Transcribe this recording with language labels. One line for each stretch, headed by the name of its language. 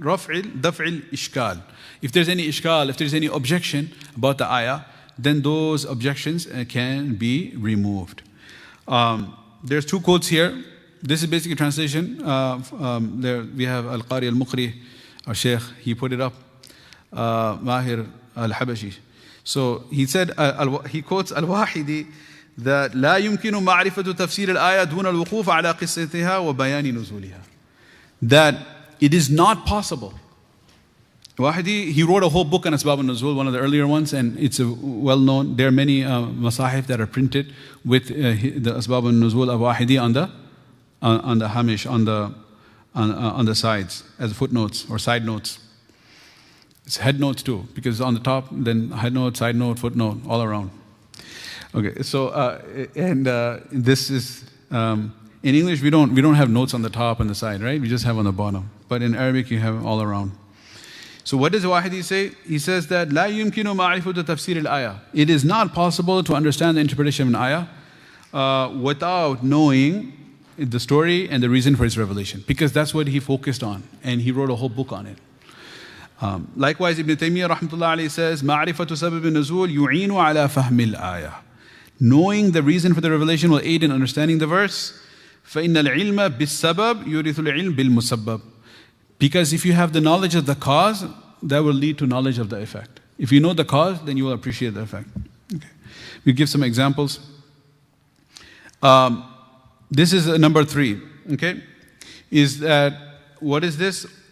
English: Daf'i al-ishkal. If there's any ishkal, if there's any objection about the ayah, then those objections can be removed. There's 2 quotes here. This is basically translation. There we have Al-Qari Al-Muqri, our Sheikh, he put it up. Mahir Al-Habashi. So he said, he quotes Al-Wahidi, that
Arabic: لا يمكن معرفة تفسير الآية دون الوقوف على قصتها وبيان نزولها.
English: That it is not possible. Wahidi, he wrote a whole book on Asbab al-Nuzul, one of the earlier ones, and it's well known. There are many masahif that are printed with the Asbab al-Nuzul of Wahidi on the hamish, on the sides, as footnotes or side notes. It's head notes too, because on the top, then head note, side note, footnote, all around. Okay, so this is in English we don't have notes on the top and the side, right? We just have on the bottom. But in Arabic you have all around. So what does Wahidi say? He says that
Arabic: لا يمكن معرفة تفسير الآية.
English: It is not possible to understand the interpretation of an ayah without knowing the story and the reason for its revelation, because that's what he focused on, and he wrote a whole book on it. Likewise, Ibn Taymiyyah rahmatullah alayhi says,
Arabic: معرفة سبب النزول يعين على فهم الآية.
English: Knowing the reason for the revelation will aid in understanding the verse.
Arabic: فإن العلم بالسبب يورث العلم بالمسبب.
English: Because if you have the knowledge of the cause, that will lead to knowledge of the effect. If you know the cause, then you will appreciate the effect. Okay. We give some examples. This is number 3. Okay, is that what is this?